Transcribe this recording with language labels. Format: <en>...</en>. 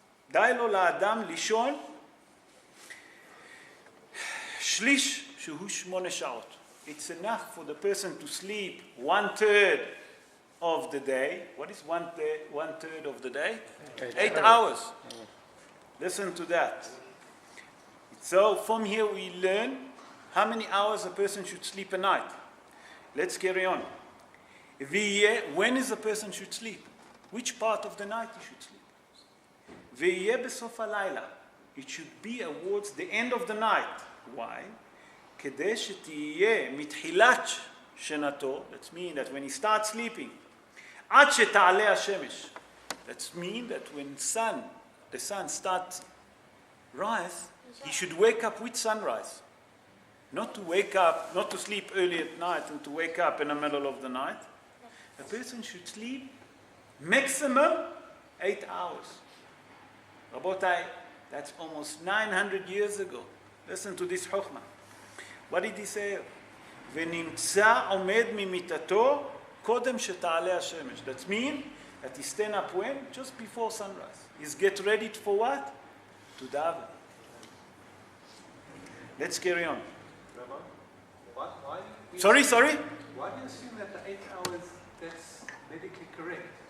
<he>די לו לאדם לישון שליש שהוא 8 שעות.</he> <en>It's enough for the person to sleep 1/3 of the day. What is 1/3 of the day? 8 hours. Listen to that. So from here we learn how many hours a person should sleep a night. Let's carry on. When is a person should sleep? Which part of the night you should sleep?</en> <he>ויהיה בסוף הלילה.</he> <en>It should be towards the end of the night. Why?</en> <he>כדי שתהיה מתחילת שנתו,</he> <en>that means that when he starts sleeping,</en> <he>עד שתעלה השמש,</he> <en>that means that when the sun starts rise, he should wake up with sunrise. Not to wake up, not to sleep early at night and to wake up in the middle of the night. A person should sleep maximum 8 hours. Rabotai, that's almost 900 years ago. Listen to this chokhmah. What did he say?</en> <he>ונמצא עומד ממיטתו קודם שתעלה השמש.</he> <en>That means that he stand up when? Just before sunrise. He's get ready for what? To daven. Let's carry on. Rambam, why do you Sorry? Why do you assume that the 8 hours, that's medically correct?</en>